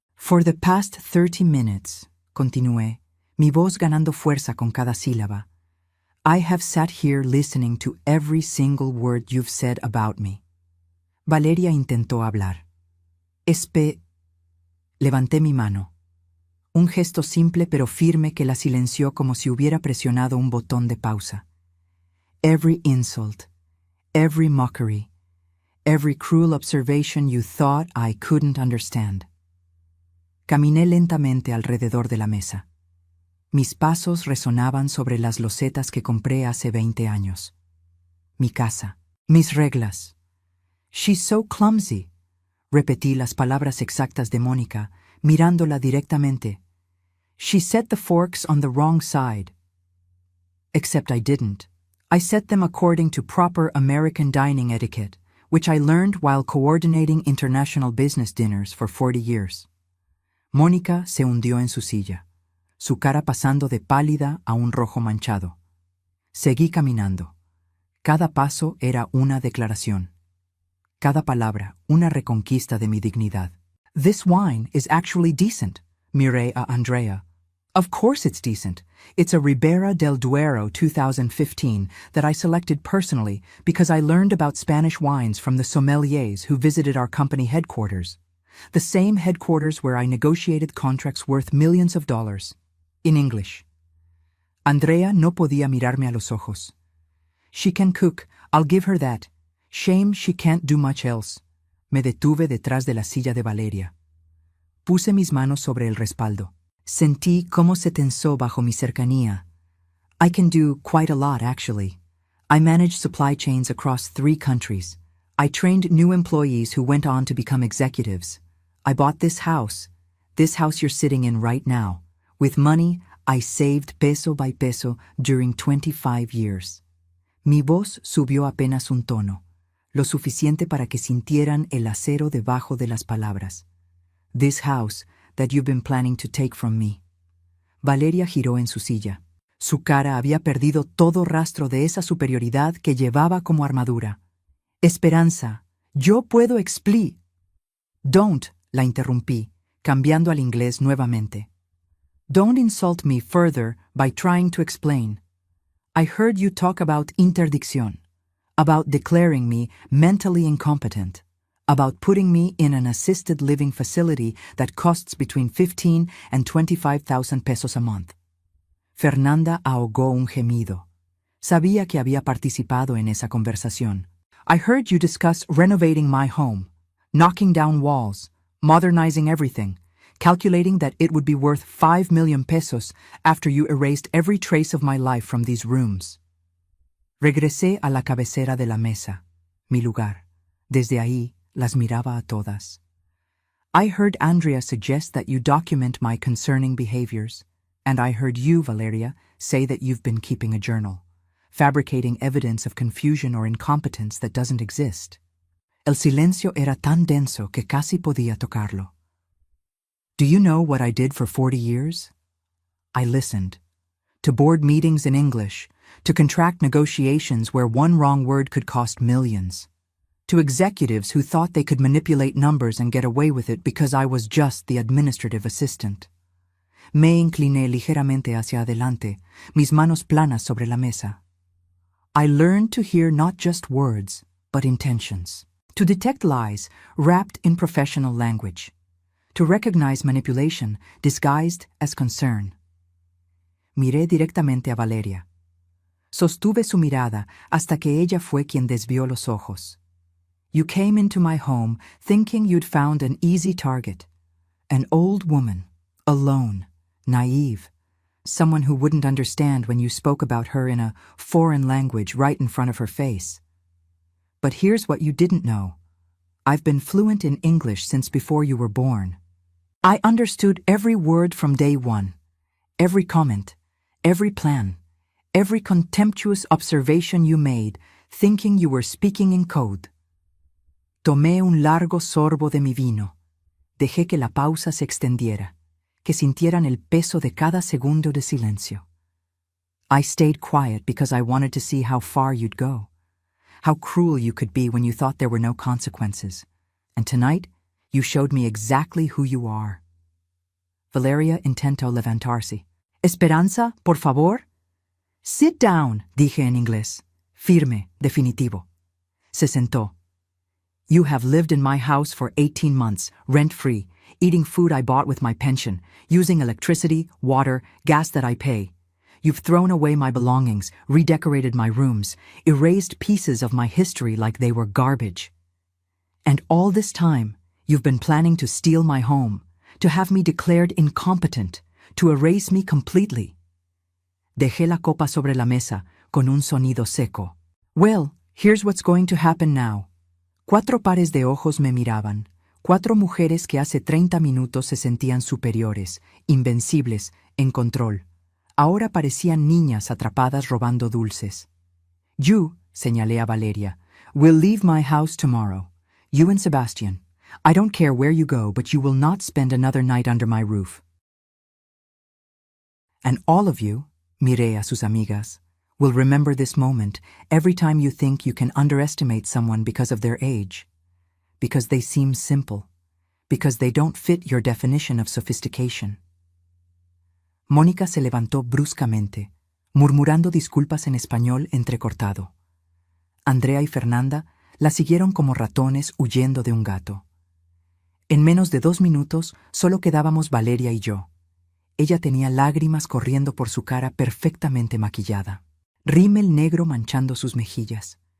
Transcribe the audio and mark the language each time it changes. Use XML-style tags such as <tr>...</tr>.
<en>For the past 30 minutes,</en> <es>continué, mi voz ganando fuerza con cada sílaba,</es> <en>I have sat here listening to every single word you've said about me.</en> <es>Valeria intentó hablar. Levanté mi mano. Un gesto simple pero firme que la silenció como si hubiera presionado un botón de pausa.</es> <en>Every insult, every mockery, every cruel observation you thought I couldn't understand.</en> <es>Caminé lentamente alrededor de la mesa. Mis pasos resonaban sobre las losetas que compré hace 20 años. Mi casa, mis reglas.</es> <en>She's so clumsy.</en> <es>Repetí las palabras exactas de Mónica, mirándola directamente.</es> <en>She set the forks on the wrong side. Except I didn't. I set them according to proper American dining etiquette, which I learned while coordinating international business dinners for 40 years.</en> <es>Mónica se hundió en su silla, su cara pasando de pálida a un rojo manchado. Seguí caminando. Cada paso era una declaración. Cada palabra, una reconquista de mi dignidad.</es> <en>This wine is actually decent,</en> <es>miré a Andrea.</es> <en>Of course it's decent. It's a Ribera del Duero 2015 that I selected personally because I learned about Spanish wines from the sommeliers who visited our company headquarters. The same headquarters where I negotiated contracts worth millions of dollars. In English.</en> <es>Andrea no podía mirarme a los ojos.</es> <en>She can cook, I'll give her that. Shame she can't do much else.</en> <es>Me detuve detrás de la silla de Valeria. Puse mis manos sobre el respaldo. Sentí cómo se tensó bajo mi cercanía.</es> <en>I can do quite a lot, actually. I manage supply chains across 3 countries. I trained new employees who went on to become executives. I bought this house you're sitting in right now. With money I saved peso by peso during 25 years.</en> <es>Mi voz subió apenas un tono, lo suficiente para que sintieran el acero debajo de las palabras.</es> <en>This house that you've been planning to take from me.</en> <es>Valeria giró en su silla. Su cara había perdido todo rastro de esa superioridad que llevaba como armadura.</es> <en>Esperanza,</en> <es>yo puedo</es> <en>Don't,</en> <es>la interrumpí, cambiando al inglés nuevamente.</es> <en>Don't insult me further by trying to explain. I heard you talk about interdicción, about declaring me mentally incompetent, about putting me in an assisted living facility that costs between 15 and 25,000 pesos a month.</en> <es>Fernanda ahogó un gemido. Sabía que había participado en esa conversación.</es> <en>I heard you discuss renovating my home, knocking down walls, modernizing everything, calculating that it would be worth 5 million pesos after you erased every trace of my life from these rooms.</en> <es>Regresé a la cabecera de la mesa, mi lugar. Desde ahí, las miraba a todas.</es> <en>I heard Andrea suggest that you document my concerning behaviors, and I heard you, Valeria, say that you've been keeping a journal, fabricating evidence of confusion or incompetence that doesn't exist.</en> <es>El silencio era tan denso que casi podía tocarlo.</es> <en>Do you know what I did for 40 years? I listened. To board meetings in English, to contract negotiations where one wrong word could cost millions, to executives who thought they could manipulate numbers and get away with it because I was just the administrative assistant.</en> <es>Me incliné ligeramente hacia adelante, mis manos planas sobre la mesa.</es> <en>I learned to hear not just words, but intentions, to detect lies wrapped in professional language, to recognize manipulation disguised as concern.</en> <es>Miré directamente a Valeria. Sostuve su mirada hasta que ella fue quien desvió los ojos.</es> <en>You came into my home thinking you'd found an easy target, an old woman, alone, naive, someone who wouldn't understand when you spoke about her in a foreign language right in front of her face. But here's what you didn't know. I've been fluent in English since before you were born. I understood every word from day one, every comment, every plan, every contemptuous observation you made, thinking you were speaking in code.</en> <es>Tomé un largo sorbo de mi vino. Dejé que la pausa se extendiera, que sintieran el peso de cada segundo de silencio.</es> <en>I stayed quiet because I wanted to see how far you'd go, how cruel you could be when you thought there were no consequences. And tonight, you showed me exactly who you are.</en> <es>Valeria intentó levantarse. Esperanza, por favor.</es> <en>Sit down,</en> <es>dije en inglés. Firme, definitivo. Se sentó.</es> <en>You have lived in my house for 18 months, rent-free, eating food I bought with my pension, using electricity, water, gas that I pay. You've thrown away my belongings, redecorated my rooms, erased pieces of my history like they were garbage. And all this time, you've been planning to steal my home, to have me declared incompetent, to erase me completely.</en> <es>Dejé la copa sobre la mesa, con un sonido seco.</es> <en>Well, here's what's going to happen now.</en> <es>4 pares de ojos me miraban, 4 mujeres que hace 30 minutos se sentían superiores, invencibles, en control. Ahora parecían niñas atrapadas robando dulces.</es> <en>You,</en> <es>señalé a Valeria,</es> <en>will leave my house tomorrow. You and Sebastian. I don't care where you go, but you will not spend another night under my roof. And all of you,</en> <es>miré a sus amigas,</es> <en>will remember this moment every time you think you can underestimate someone because of their age, because they seem simple, because they don't fit your definition of sophistication.</en> <es>Mónica se levantó bruscamente, murmurando disculpas en español entrecortado. Andrea y Fernanda la siguieron como ratones huyendo de un gato. En menos de 2 minutos solo quedábamos Valeria y yo. Ella tenía lágrimas corriendo por su cara perfectamente maquillada, rímel negro manchando sus mejillas.</es>